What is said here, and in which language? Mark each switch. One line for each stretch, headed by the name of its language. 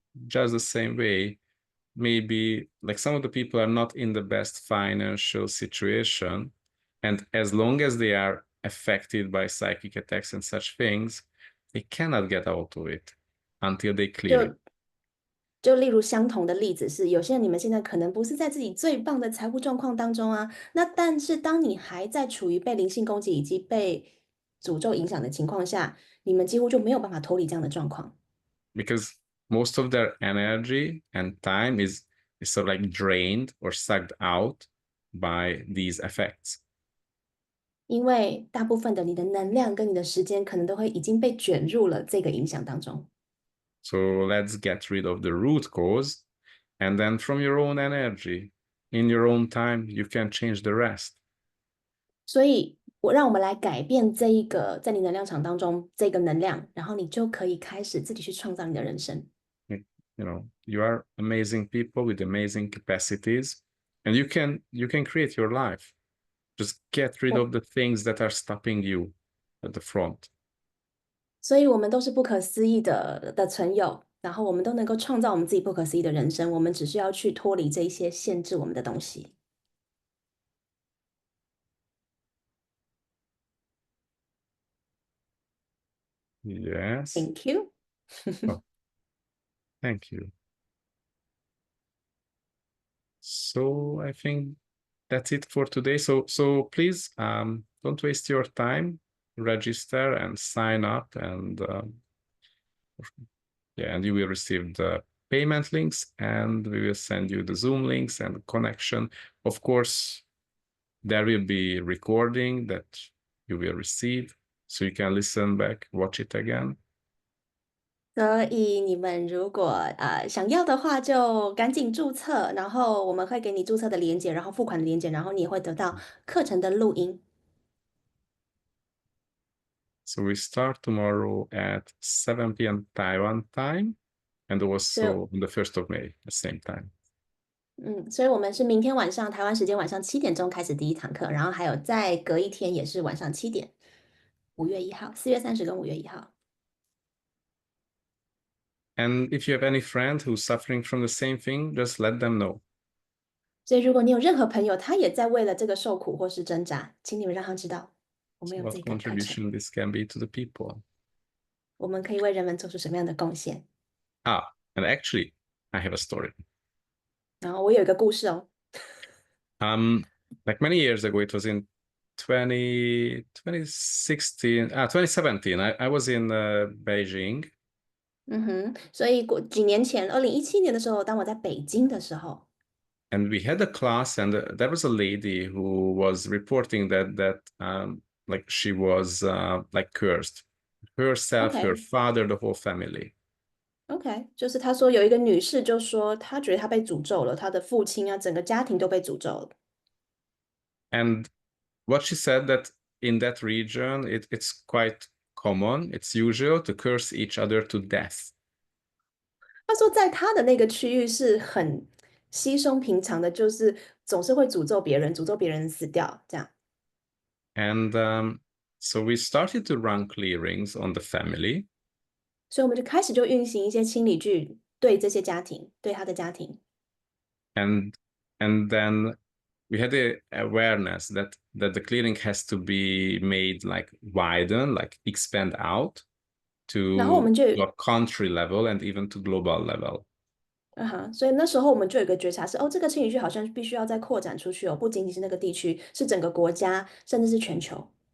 English: Just the same way, maybe like some of the people are not in the best financial situation, and as long as they are affected by psychic attacks and such things, they cannot get out of it until they clear it.
Chinese: 就例如相同的例子是，有些人你们现在可能不是在自己最棒的财务状况当中啊，那但是当你还在处于被灵性攻击以及被诅咒影响的情况下，你们几乎就没有办法脱离这样的状况。
English: Because most of their energy and time is sort of like drained or sucked out by these effects.
Chinese: 因为大部分的你的能量跟你的时间可能都会已经被卷入了这个影响当中。
English: So let's get rid of the root cause, and then from your own energy, in your own time, you can change the rest.
Chinese: 所以让我们来改变这一个在你能量场当中这个能量，然后你就可以开始自己去创造你的人生。
English: You know, you are amazing people with amazing capacities, and you can create your life. Just get rid of the things that are stopping you at the front.
Chinese: 所以我们都是不可思议的存有，然后我们都能够创造我们自己不可思议的人生。我们只需要去脱离这一些限制我们的东西。
English: Yes. Thank you. Oh, thank you. So I think that's it for today. So please don't waste your time. Register and sign up, and yeah, and you will receive the payment links, and we will send you the Zoom links and connection. Of course, there will be recording that you will receive, so you can listen back, watch it again.
Chinese: 所以你们如果想要的话，就赶紧注册，然后我们会给你注册的连结，然后付款的连结，然后你也会得到课程的录音。
English: So we start tomorrow at 7 p.m. Taiwan time, and
Chinese: 所以
English: also on the 1st of May, the same time.
Chinese: 所以我们是明天晚上台湾时间晚上7点钟开始第一堂课，然后还有再隔一天也是晚上7点，5月1号，4月30跟5月1号。
English: And if you have any friend who's suffering from the same thing, just let them know.
Chinese: 所以如果你有任何朋友，他也在为了这个受苦或是挣扎，请你们让他知道，我们
English: So
Chinese: 有
English: what
Chinese: 这个课程，
English: contribution this can be to the people.
Chinese: 我们可以为人们做出什么样的贡献。
English: And actually, I have a story.
Chinese: 然后我有一个故事哦，
English: Like many years ago, it was in 2017. I was in Beijing.
Chinese: 所以几年前，2017年的时候，当我在北京的时候，
English: And we had a class, and there was a lady who was reporting that like she was like cursed, herself, her OK father, the whole family.
Chinese: OK，就是他说有一个女士就说她觉得她被诅咒了，她的父亲啊，整个家庭都被诅咒了。
English: And what she said that in that region, it's quite common, it's usual to curse each other to death.
Chinese: 他说在他的那个区域是很稀松平常的，就是总是会诅咒别人，诅咒别人死掉这样。
English: And so we started to run clearings on the family.
Chinese: 所以我们就开始就运行一些清理剧，对这些家庭，对他的家庭。
English: And then we had the awareness that the clearing has to be made like widen, like expand out
Chinese: 然后我
English: to
Chinese: 们就
English: a country level and even to global level.
Chinese: 所以那时候我们就有一个觉察是，哦，这个清理剧好像必须要再扩展出去哦，不仅仅是那个地区，是整个国家，甚至是全球。